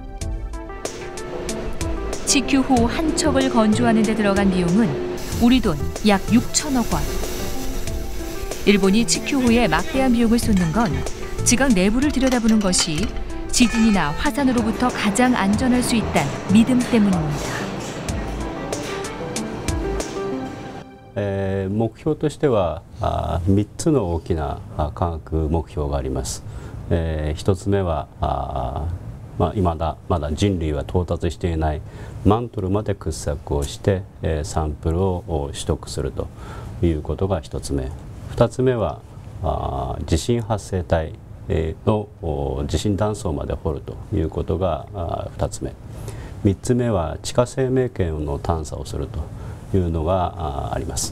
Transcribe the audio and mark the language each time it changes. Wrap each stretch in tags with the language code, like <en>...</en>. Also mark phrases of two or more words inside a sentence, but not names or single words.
<ko>치큐호 한 척을 건조하는 데 들어간 비용은 우리 돈 약 6천억 원. 일본이 치큐호에 막대한 비용을 쏟는 건 지각 내부를 들여다보는 것이 지진이나 화산으로부터 가장 안전할 수 있다는 믿음 때문입니다.</ko> <ja>目標としては3つの大きな科学目標があります。1つ目はまだ人類は到達していないマントルまで掘削をしてサンプルを取得するということが1つ目。2つ目は地震発生帯の地震断層まで掘るということが2つ目。3つ目は地下生命圏の探査をするというのがあります。</ja>